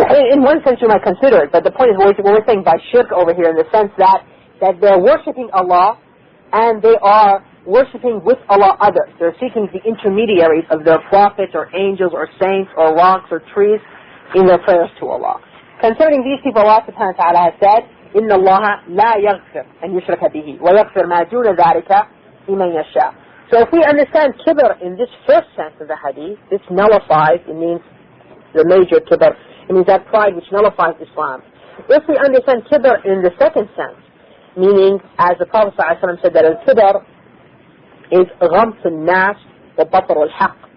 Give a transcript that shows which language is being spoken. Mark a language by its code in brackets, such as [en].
[en] Yeah, in one sense you might consider it, but the point is what we're saying by shirk over here, in the sense that they're worshipping Allah, and they are worshipping with Allah others. They're seeking the intermediaries of their prophets or angels or saints or rocks or trees in their prayers to Allah. Concerning these people, Allah subhanahu wa ta'ala has said, [ar] إِنَّ اللَّهَ لَا يَغْفِرْ أَنْ يُشْرَكَ بِهِ وَيَغْفِرْ مَا دُونَ ذَلِكَ لِمَنْ يَشَاءُ. [en] So if we understand kibr in this first sense of the hadith, this nullifies, it means the major kibr, it means that pride which nullifies Islam. If we understand kibr in the second sense, meaning, as the Prophet ﷺ said, that al-kibr is [ar] غمط الناس وبطر الحق.